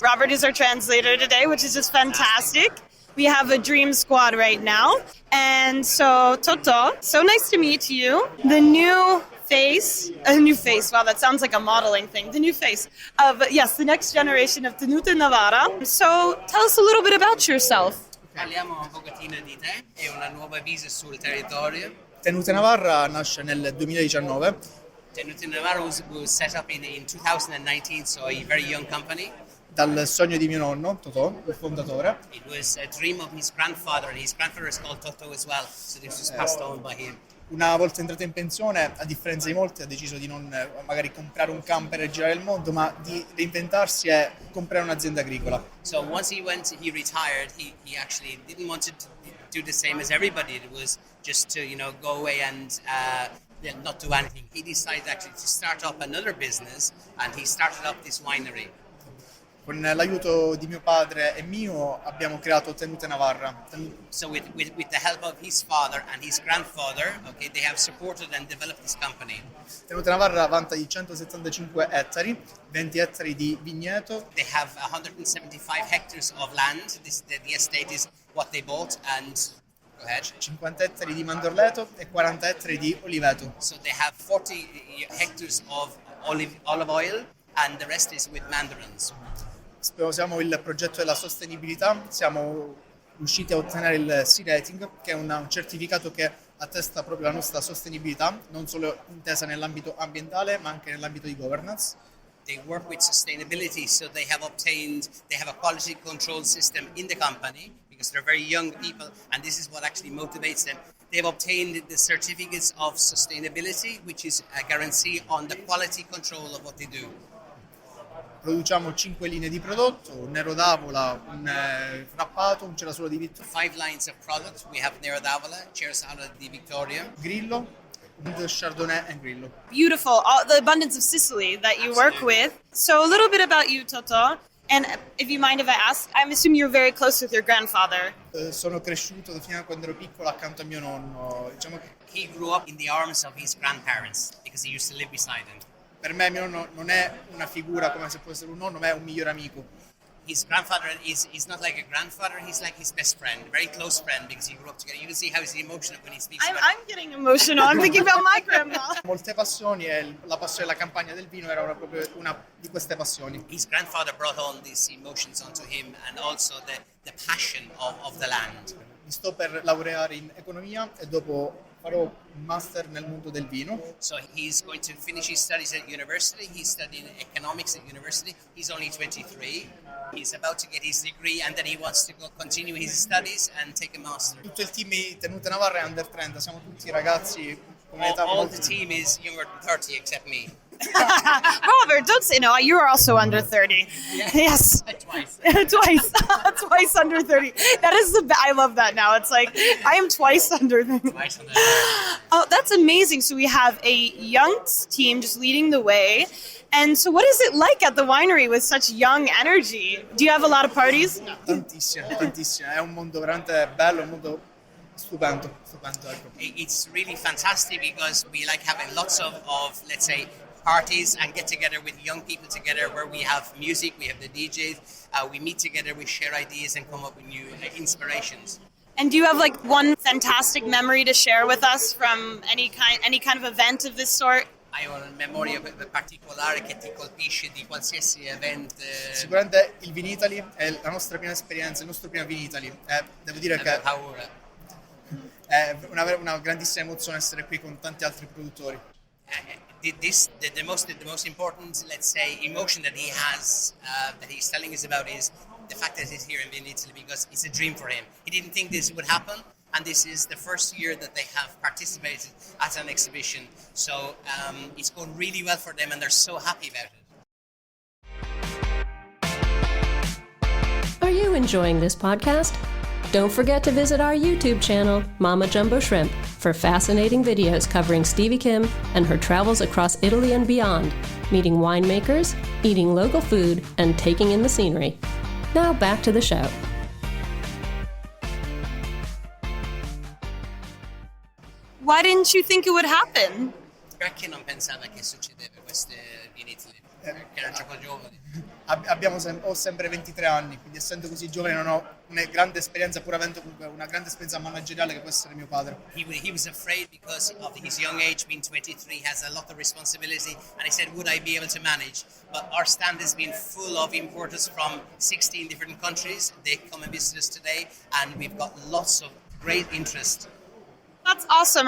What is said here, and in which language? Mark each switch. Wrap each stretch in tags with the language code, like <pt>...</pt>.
<en>Robert is our translator today, which is just fantastic. We have a dream squad right now. And so Toto, so nice to meet you. The new a new face. Wow, that sounds like a modeling thing. The new face of, yes, the next generation of Totò Navarra. So tell us a little bit about yourself.</en> <it>Parliamo un pochettino di te e una nuova vita sul territorio. Totò Navarra nasce nel 2019.</it> <en>Totò Navarra was set up in 2019, so a very young company.</en> <it>Dal sogno di mio nonno, Totò, il fondatore.</it> <en>It was a dream of his grandfather, and his grandfather is called Toto as well, so this was passed on by him.</en> <it>Una volta entrato in pensione, a differenza di molti, ha deciso di non magari comprare un camper e girare il mondo, ma di reinventarsi e comprare un'azienda agricola.</it> <en>So once he retired, he actually didn't want to do the same as everybody. It was just to, go away and not do anything. He decided actually to start up another business, and he started up this winery.</en> <it>Con l'aiuto di mio padre e mio abbiamo creato Totò Navarra.</it> <en>So with the help of his father and his grandfather, okay, they have supported and developed this company.</en> <it>Totò Navarra vanta di 175 ettari, 20 ettari di vigneto.</it> <en>They have 175 hectares of land. The estate is what they bought, and go ahead.</en> <it>50 ettari di mandorleto e 40 ettari di oliveto.</it> <en>So they have 40 hectares of olive oil, and the rest is with mandarins.</en> <it>Sposiamo il progetto della sostenibilità, siamo riusciti a ottenere il C rating, che è un certificato che attesta proprio la nostra sostenibilità, non solo intesa nell'ambito ambientale ma anche nell'ambito di governance.</it> <en>They work with sustainability, so they have a quality control system in the company because they're very young people, and this is what actually motivates them. They've obtained the certificates of sustainability, which is a guarantee on the quality control of what they do.</en> <it>Produciamo 5 linee di prodotto, un nero d'avola, un frappato, un cerasolo di Vittoria,</it> <en>5 lines of product. We have Nero d'Avola, cerasolo di Victoria, Grillo, and Chardonnay and Grillo. Beautiful, all the abundance of Sicily that you work with. So a little bit about you, Totò. And if you mind if I ask, I'm assuming you're very close with your grandfather.</en> <it>Sono cresciuto fino a quando ero piccolo accanto a mio nonno. Diciamo che</it> <en>he grew up in the arms of his grandparents because he used to live beside them.</en> <it>per me mio nonno non è una figura come se fosse un nonno, ma è un migliore amico.</it> <en>His grandfather is not like a grandfather, he's like his best friend, very close friend, because he grew up together. You can see how he's emotional when he speaks about I'm getting emotional. I'm thinking about my grandma.</en> <it>Molte passioni e la passione della campagna del vino era proprio una di queste passioni.</it> <en>His grandfather brought on these emotions onto him, and also the passion of the land.</en> <it>Mi sto per laureare in economia e dopo farò un master nel mondo del vino.</it> <en>So he's going to finish his studies at university. He's studying economics at university. He's only 23. He's about to get his degree, and then he wants to continue his studies and take a master.</en> <it>Tutto il team di Totò Navarra è under 30, siamo tutti ragazzi con età</it> <en>All</en> <it>molto</it> <en>the team is younger than 30 except me. Robert, don't say no. You are also under 30. Yeah. Yes. Twice. Twice under 30. That is I love that now. It's like I am twice under 30. Twice on the Oh, that's amazing. So we have a young team just leading the way. And so what is it like at the winery with such young energy? Do you have a lot of parties?</en> <it>Tantissime. È un mondo veramente bello, un mondo stupendo, ecco.</it> <en>It's really fantastic because we like having lots of let's say, parties and get together with young people together where we have music, we have the DJs, we meet together, we share ideas and come up with new inspirations. And do you have like one fantastic memory to share with us from any kind of event of this sort?</en> <it>Hai una memoria particolare che ti colpisce di qualsiasi evento? Sicuramente il Vinitaly è la nostra prima esperienza, il nostro primo Vinitaly. Devo dire che è una grandissima emozione essere qui con tanti altri produttori.</it> <en>The most important, let's say, emotion that he has, that he's telling us about is the fact that he's here in Vinitaly because it's a dream for him. He didn't think this would happen, and this is the first year that they have participated at an exhibition. So it's going really well for them, and they're so happy about it. Are you enjoying this podcast? Don't forget to visit our YouTube channel, Mama Jumbo Shrimp, for fascinating videos covering Stevie Kim and her travels across Italy and beyond, meeting winemakers, eating local food, and taking in the scenery. Now back to the show. Why didn't you think it would happen?</en> <it>Perché non pensava che succedeva questo in Italy? che era troppo giovane. Ho sempre 23 anni, quindi essendo così giovane non ho una grande esperienza, pur avendo comunque una grande esperienza manageriale che può essere mio padre.</it> <en>He was afraid because of his young age, being 23, has a lot of responsibility, and he said, would I be able to manage? But our stand has been full of importers from 16 different countries. They come and visit us today, and we've got lots of great interest. That's awesome.</en>